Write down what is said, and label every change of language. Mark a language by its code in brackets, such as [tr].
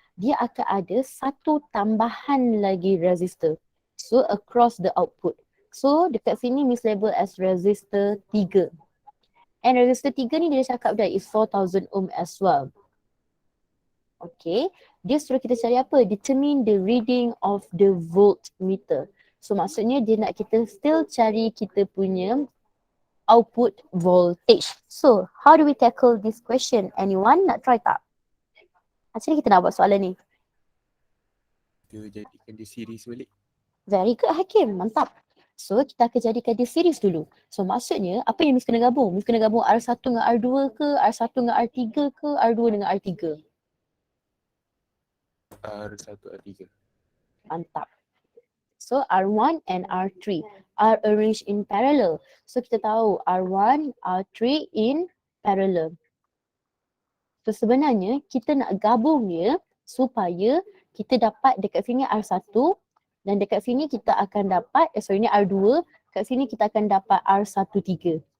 [ms] Dia akan ada satu tambahan lagi resistor. [en] So, across the output. [ms] So, dekat sini Miss label as resistor 3. And resistor 3 ni dia cakap dah [en] is 4,000 ohm as well. [ms] Okay, dia suruh kita cari apa? [en] Determine the reading of the voltmeter. [ms] So maksudnya dia nak kita still cari kita punya output voltage. [en] So how do we tackle this question? [ms] Anyone nak try tak? Macam ni kita nak buat soalan ni. Kita jadikan dia series balik. [en] Very good [ms] Hakim, mantap. So kita akan jadikan dia series dulu. So maksudnya apa yang Miss kena gabung? Miss kena gabung R1 dengan R2 ke? R1 dengan R3 ke? R2 dengan R3? R1, R3. Mantap. [en] So R1 and R3 are arranged in parallel. [ms] So kita tahu R1, R3 in parallel. So sebenarnya kita nak gabung dia supaya kita dapat dekat sini R1 dan dekat sini kita akan dapat, ini R2, kat sini kita akan dapat R13.